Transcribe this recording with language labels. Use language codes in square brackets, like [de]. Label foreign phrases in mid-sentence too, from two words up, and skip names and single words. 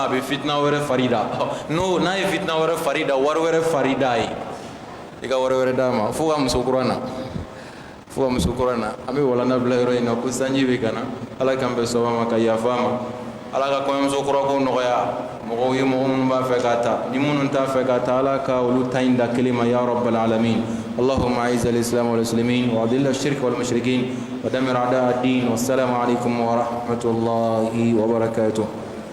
[bm] a bɛ fitina wɛrɛ fari da n'a ye fitina wɛrɛ fari da wari wɛrɛ fari da ye i ka wari wɛrɛ d'a ma fo ka muso kura na an bɛ walanda bila yɔrɔ in na ko sanji bɛ ka na ala k'an bɛn sɔgɔma ma ka yafa a ma ala ka kɔɲɔmuso kura ko nɔgɔya mɔgɔw ye mɔgɔ minnu b'a fɛ k'a ta ni minnu t'a fɛ k'a ta ala ka olu ta in da kelen ma [ar] يا رب العالمين اللهم اعز الاسلام والمسلمين واذل الشرك والمشركين ودمر اعداء الدين والسلام عليكم ورحمه الله وبركاته